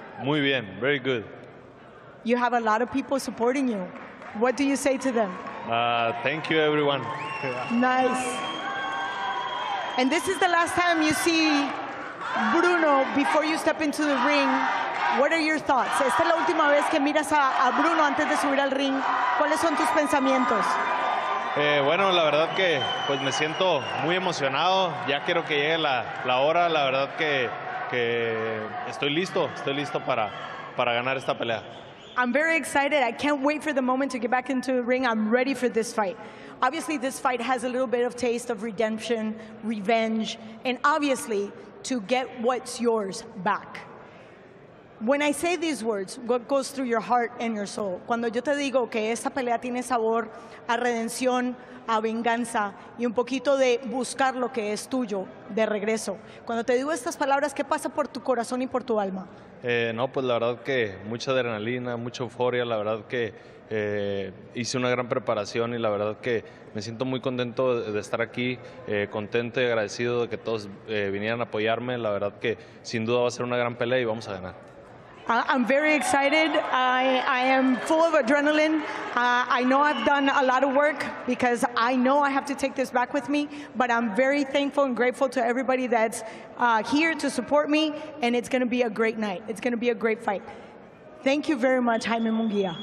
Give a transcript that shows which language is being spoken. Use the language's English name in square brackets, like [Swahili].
[Spanish] Muy bien, [English] very good. You have a lot of people supporting you. What do you say to them? Thank you, everyone. Nice. And this is the last time you see Bruno before you step into the ring. What are your thoughts? [Spanish] Esta es la última vez que miras a Bruno antes de subir al ring. ¿Cuáles son tus pensamientos? Bueno, la verdad que pues me siento muy emocionado, ya quiero que llegue la hora, la verdad que estoy listo para ganar esta pelea. [English] I'm very excited. I can't wait for the moment to get back into the ring. I'm ready for this fight. Obviously, this fight has a little bit of taste of redemption, revenge, and obviously to get what's yours back. When I say these words, what goes through your heart and your soul? [Spanish] Cuando yo te digo que esta pelea tiene sabor a redención, a venganza y un poquito de buscar lo que es tuyo de regreso. Cuando te digo estas palabras, ¿qué pasa por tu corazón y por tu alma? No, pues la verdad que mucha adrenalina, mucha euforia, la verdad que hice una gran preparación y la verdad que me siento muy contento de estar aquí, contento y agradecido de que todos vinieran a apoyarme, la verdad que sin duda va a ser una gran pelea y vamos a ganar. [English] I'm very excited. I am full of adrenaline. I know I've done a lot of work because I know I have to take this back with me, but I'm very thankful and grateful to everybody that's here to support me, and it's going to be a great night. It's going to be a great fight. Thank you very much, Jaime Munguia.